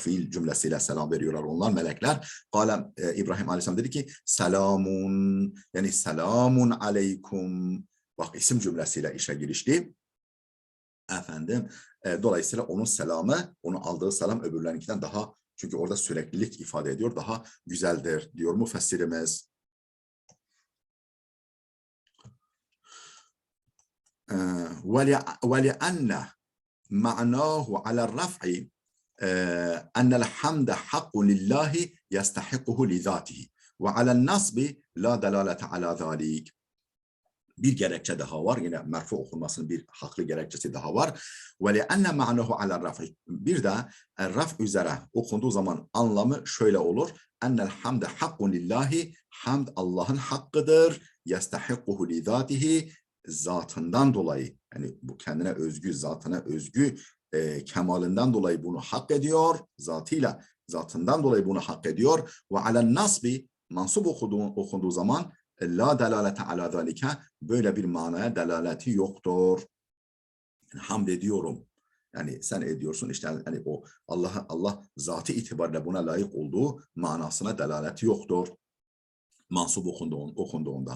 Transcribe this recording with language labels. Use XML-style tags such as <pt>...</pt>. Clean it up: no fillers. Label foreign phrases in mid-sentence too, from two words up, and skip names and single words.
<tr>Fiil cümlesiyle selam veriyorlar onlar melekler. Kale İbrahim Aleyhisselam dedi ki selamun, yani</tr> <ar>سلام عليكم.</ar> <tr>Bak isim cümlesiyle işe girişti. Efendim dolayısıyla onun selamı, onun aldığı selam öbürlerinkinden daha, çünkü orada süreklilik ifade ediyor, daha güzeldir diyor müfessirimiz.</tr> <ar>وَلِأَنَّ مَعْنَاهُ عَلَى الرَّفْعِ أَنَّ الْحَمْدَ حَقٌّ لِلّٰهِ يَسْتَحِقُّهُ لِذَاتِهِ وَعَلَى النَّصْبِ لَا دَلَالَةَ عَلَى ذَٰلِكَ.</ar> <tr>Bir gerekçe daha var. Yine merfu okunmasının bir haklı gerekçesi daha var.</tr> <ar>وَلِأَنَّ مَعْنَهُ عَلَى الرَّفْعِ.</ar> <tr>Bir de raf üzere okunduğu zaman anlamı şöyle olur.</tr> <ar>اَنَّ الْحَمْدَ حَقٌّ لِلّٰهِ.</ar> <tr>Hamd Allah'ın hakkıdır.</tr> <ar>يَسْتَحِقُّهُ لِذَاتِهِ.</ar> <tr>Zatından dolayı, yani bu kendine özgü, zatına özgü kemalinden dolayı bunu hak ediyor. Zatından dolayı bunu hak ediyor.</tr> <ar>وَعَلَى النَّصْبِ.</ar> <tr>Mansub okunduğu zaman</tr> <ar>لا دلالة على ذلك,</ar> <tr>böyle bir manaya delaleti yoktur. Yani hamd ediyorum. Yani sen ediyorsun işte, hani o Allah zatı itibariyle buna layık olduğu manasına delaleti yoktur. Mansub okunduğunda.</tr>